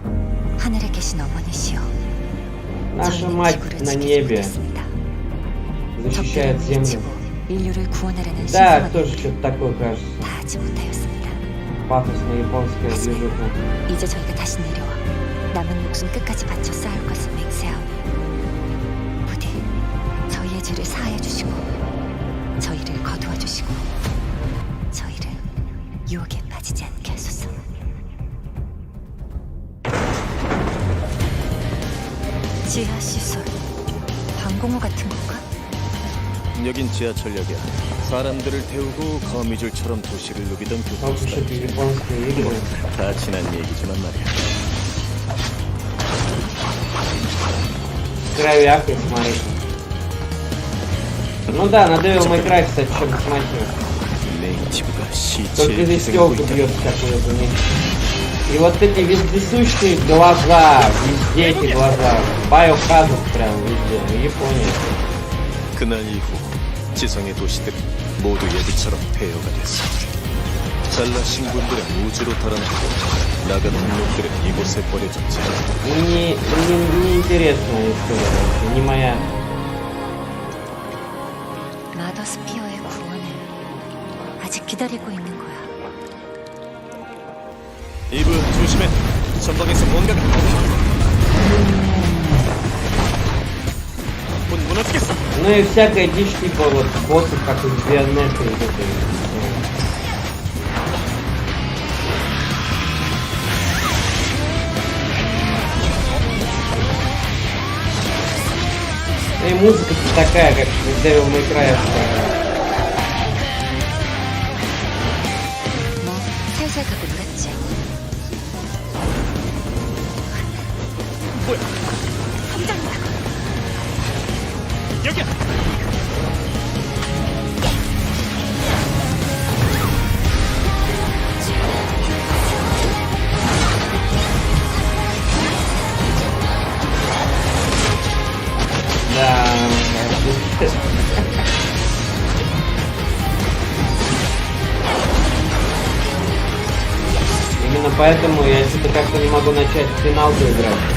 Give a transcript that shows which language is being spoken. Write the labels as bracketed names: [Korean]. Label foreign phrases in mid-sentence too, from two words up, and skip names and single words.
[Russian] Наша мать на небе защищает землю. Да, тоже что-то такое кажется. Пафосная японская движуха. [Korean] 이제 저희가 다시 내려와 남은 목숨 끝까지 바쳐 싸울 것을 맹세하오. 부디 저희의 죄를 사하여 주시고 저희를 거두어 주시고 저희를 유혹에 빠지지 않게 하소서. 지하 시설 방공호 같은 건가? 여긴 지하철역이야. 사람들을 태우고 거미줄처럼 도시를 누비던 교통수단. 다 지난 얘기지만 말이야. [Russian] Кровяк, смотри. Ну да, на Devil May Cry, кстати, что-то смотрю. Только здесь телка бьет какую-то. И вот эти вездесущие глаза, везде эти глаза. Байохазард прям везде, Япония. [Korean] 그날 이후 지성의 도시들은 모두 예비처럼 폐허가 됐어. 잘난 신분들은 우주로 달아나고 나간 놈들은 이곳에 버려졌지. [Russian] Не интересная история, не моя. [Korean] 마더스피어의 구원을 아직 기다리고 있는 거야. 이브 조심해. 전방에서 뭔가가. 문 무너지겠어. [Russian] Ну и всякая дичь типа вот боссов, как из Бионетта и вот это. И музыка такая, как в Devil May Cry. [Korean] 뭐 살살 가고 놀았지. 뭐야? 함장이다. 여기야. [Russian] Да. Именно поэтому я что-то как-то не могу начать в финалку играть.